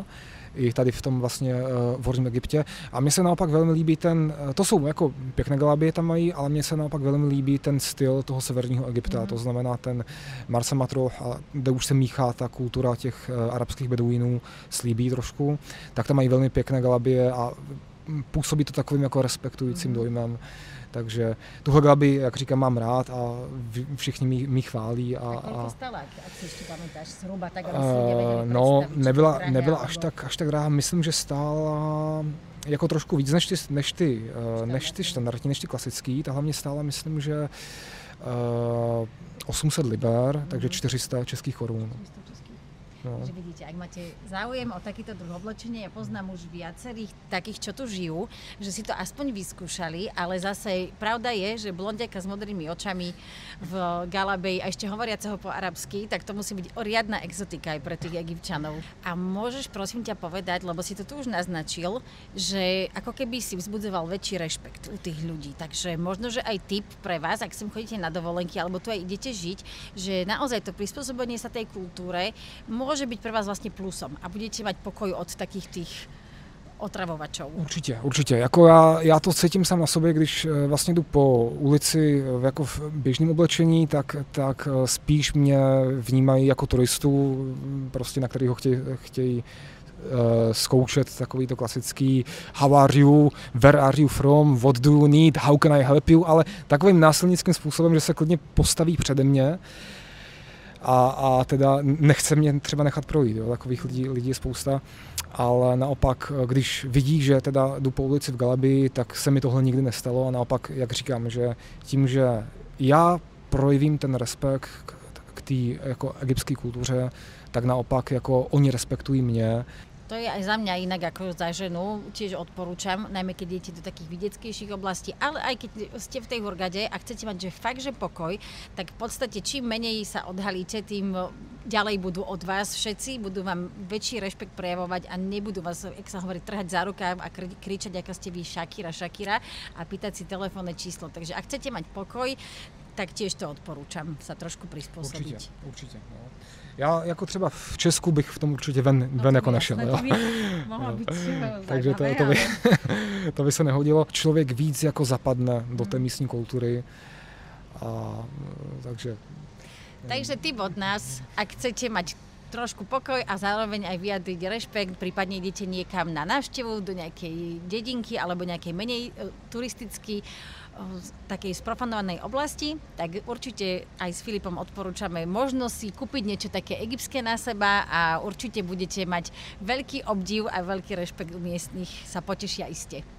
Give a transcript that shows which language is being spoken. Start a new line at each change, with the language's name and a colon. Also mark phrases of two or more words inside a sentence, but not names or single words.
Czech: I tady v tom vlastně v horním Egyptě. A mně se naopak velmi líbí to jsou jako pěkné galabie tam mají, ale mně se naopak velmi líbí ten styl toho severního Egypta, to znamená ten Marsa Matruh, kde už se míchá ta kultura těch arabských beduínů s Líbí trošku, tak tam mají velmi pěkné galabie a působí to takovým jako respektujícím dojmem. Takže tuhle galabii, jak říkám, mám rád a všichni mi chválí.
Slovak: A koľko stala, ak si ešte pamätáš, zhruba tak, no,
Czech: nebyla až tak drahá. Myslím, že stála jako trošku víc než ty standardní, než ty klasický. Ta hlavně stála, myslím, že 800 liber, takže 400 českých korun. No.
Slovak: Takže vidíte, ak máte záujem o takýto druh oblečenia, ja poznám už viacerých takých, čo tu žijú, že si to aspoň vyskúšali, ale zase pravda je, že blondiaka s modrými očami v galabej a ešte hovoriaceho po arabsky, tak to musí byť riadna exotika aj pre tých Egypťanov. A môžeš prosím ťa povedať, lebo si to tu už naznačil, že ako keby si vzbudzoval väčší rešpekt u tých ľudí. Takže možno, že aj tip pre vás, ak sem chodíte na dovolenky alebo tu aj idete žiť, že naozaj to prispôsobenie sa tej kultúre môže byť pre vás vlastne plusom a budete mať pokoj od takých tých otravovačů.
Czech: Určitě. Jako já to cítím sám na sobě, když vlastně jdu po ulici jako v běžném oblečení, tak spíš mě vnímají jako turistu, prostě na kterého chtějí zkoušet takový to klasický
English: how are you, where are you from, what do you need, how can I help you,
Czech: ale takovým násilnickým způsobem, že se klidně postaví přede mě a teda nechce mě třeba nechat projít, jo. Takových lidí je spousta, ale naopak, když vidí, že teda jdu po ulici v galabii, tak se mi tohle nikdy nestalo a naopak, jak říkám, že tím, že já projevím ten respekt k té jako egyptské kultuře, tak naopak jako oni respektují mě.
Slovak: To je aj za mňa inak ako za ženu, tiež odporúčam, najmä keď idete do takých vidieckejších oblastí, ale aj keď ste v tej Hurgade a chcete mať že fakt, že pokoj, tak v podstate čím menej sa odhalíte, tým ďalej budú od vás všetci, budú vám väčší rešpekt prejavovať a nebudú vás, jak sa hovorí, trhať za rukáv a kričať, aká ste vy Shakira a pýtať si telefónne číslo. Takže ak chcete mať pokoj, tak tiež to odporúčam sa trošku prispôsobiť.
Czech: Určitě. No. Já jako třeba v Česku bych v tom určitě ven jako nešel. Jo. Takže to by se nehodilo. Člověk víc jako zapadne do té místní kultury.
Slovak: Takže tip od nás, ak chcete mať trošku pokoj a zároveň aj vyjadriť rešpekt, prípadne idete niekam na návštevu do nejakej dedinky alebo nejakej menej turisticky takej sprofanovanej oblasti, tak určite aj s Filipom odporúčame možno si kúpiť niečo také egyptské na seba a určite budete mať veľký obdiv a veľký rešpekt u miestnych, sa potešia iste.